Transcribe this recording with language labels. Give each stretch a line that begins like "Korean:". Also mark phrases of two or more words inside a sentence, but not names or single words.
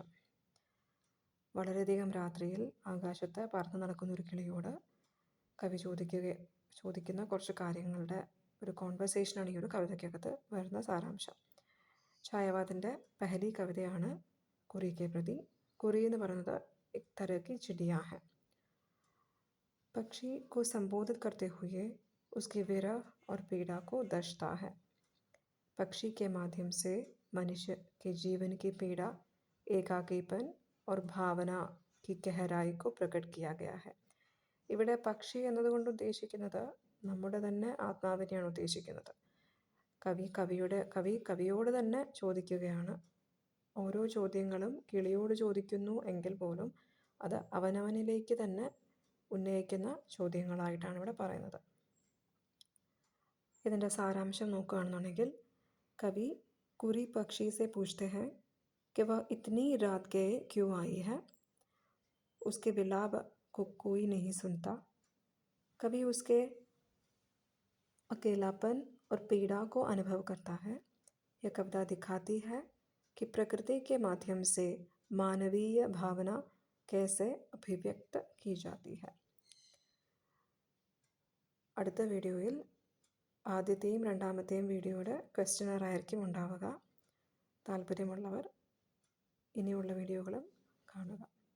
Malayalam: വളരെയധികം രാത്രിയിൽ ആകാശത്ത് പറന്നു നടക്കുന്ന ഒരു കിളിയോട് കവി ചോദിക്കുന്ന കുറച്ച് കാര്യങ്ങളുടെ ഒരു കോൺവെർസേഷനാണ് ഈ ഒരു കവിതയ്ക്കകത്ത് വരുന്ന സാരാംശം. ഛായാവാദിൻ്റെ പഹലി കവിതയാണ്
Hindi: कुरी के प्रति. कुरी
Malayalam: എന്ന് പറയുന്നത്
Hindi: एक तरह की चिड़िया है. पक्षी को संबोधित करते हुए उसकी विरह और पीड़ा को दर्शाता है. पक्षी के माध्यम से मनुष्य के जीवन की पीड़ा, एकाकीपन और भावना की गहराई को प्रकट किया गया है.
Malayalam: ഇവിടെ പക്ഷി എന്നതുകൊണ്ട് ഉദ്ദേശിക്കുന്നത് നമ്മുടെ തന്നെ ആത്മാവിനെയാണ് ഉദ്ദേശിക്കുന്നത്. കവിയോട് തന്നെ ചോദിക്കുകയാണ്. ഓരോ ചോദ്യങ്ങളും കിളിയോട് ചോദിക്കുന്നു എങ്കിൽ പോലും അത് അവനവനിലേക്ക് തന്നെ ഉന്നയിക്കുന്ന ചോദ്യങ്ങളായിട്ടാണ് ഇവിടെ പറയുന്നത്. ഇതിൻ്റെ സാരാംശം നോക്കുകയാണെന്നുണ്ടെങ്കിൽ
Hindi: കവി कुरी पक्षी से पूछते हैं कि वह इतनी रात गए क्यों आई है. उसके विलाप को कोई नहीं सुनता. कवि उसके अकेलापन और पीड़ा को अनुभव करता है. यह कविता दिखाती है कि प्रकृति के माध्यम से मानवीय भावना कैसे अभिव्यक्त की जाती है.
Malayalam: അടുത്ത വീഡിയോയിൽ ആദ്യത്തെയും രണ്ടാമത്തെയും വീഡിയോയുടെ ക്വസ്റ്റ്യനർ ആയിരിക്കും ഉണ്ടാവുക. താല്പര്യമുള്ളവർ ഇനിയുള്ള വീഡിയോകളും കാണുക.